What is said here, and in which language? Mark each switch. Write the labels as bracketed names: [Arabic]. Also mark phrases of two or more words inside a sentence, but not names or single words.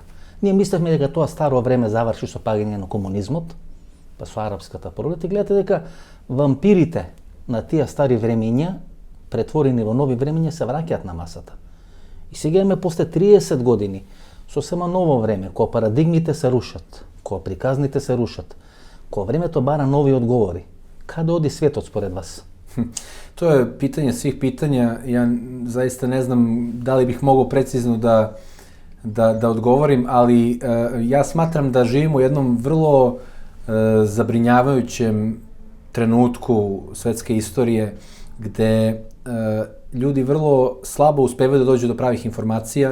[Macedonian] Ние мислевме дека тоа старо време заврши со паѓање на комунизмот, па со арапската пролет, и гледате дека вампирите на тие стари времења, претворени во нови времења, се враќаат на масата. И сега имаме после 30 години сосема ново време, кога парадигмите се рушат, ко приказните се рушат, ко времето бара нови одговори, каде оди светот според вас? [Serbian] To je pitanje svih pitanja. Ja zaista ne znam da li bih mogao precizno da odgovorim, ali ja smatram da živimo u jednom vrlo zabrinjavajućem trenutku svetske istorije gde ljudi vrlo slabo uspevaju da dođu do pravih informacija.